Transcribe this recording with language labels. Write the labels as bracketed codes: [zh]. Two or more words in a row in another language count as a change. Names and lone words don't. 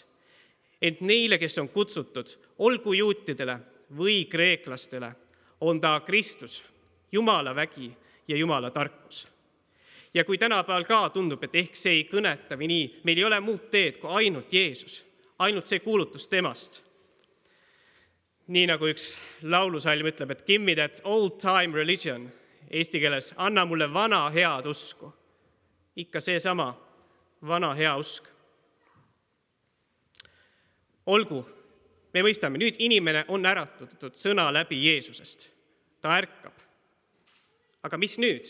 [et] Ent neile, kes on kutsutud, olgu juutidele või kreeklastele, on ta Kristus, Jumala vägi ja Jumala tarkus. Ja kui tänapäeval ka tundub, et ehk see ei kõneta või nii, meil ei ole muud teed kui ainult Jeesus, ainult see kuulutus temast. Nii nagu üks laulusalm ütleb, et [en] give me that old time religion, [et] eesti keeles, anna mulle vana head usku. Ikka seesama vana hea usk. Olgu, me mõistame, nüüd inimene on äratatud sõna läbi Jeesusest. Ta ärkab. Aga mis nüüd?